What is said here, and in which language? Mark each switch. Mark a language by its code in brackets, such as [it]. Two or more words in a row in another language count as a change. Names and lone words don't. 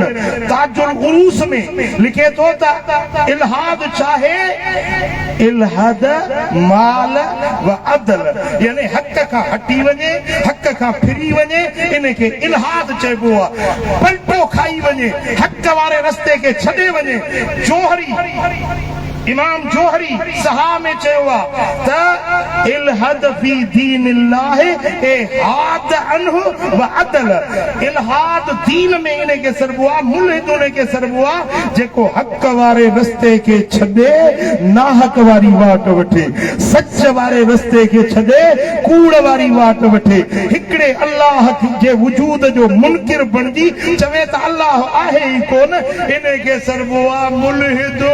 [sd] ताजुल उरूस में लिखे थो त इल्हाद चाहे [ar] إلحاد مال وعدل, [sd] यानी हक़ खां हटी वञे, हक़ खां फिरी वञे, इन खे इल्हाद चइबो आहे। पलटो खाई वञे, हक़ वारे रस्ते खे छॾे वञे। जोहरी, इमाम जोहरी सहा में चयो आहे त [ar] إلحاد في دين الله حاد عنه وعدل. [sd] इल्हाद दीन में इन खे सरबो आहे, मुल्हिद उन खे सरबो आहे जेको हक़ वारे रस्ते खे छॾे, नाहक वारी वाट वठे, सच वारे रस्ते खे छॾे, कूड़ वारी वाट वठे, हिकिड़े अल्लाह जे वजूद जो मुनकिर बणिजी चवे त अल्लाह आहे ई कोन, इन खे सरबो आहे मुल्हिद।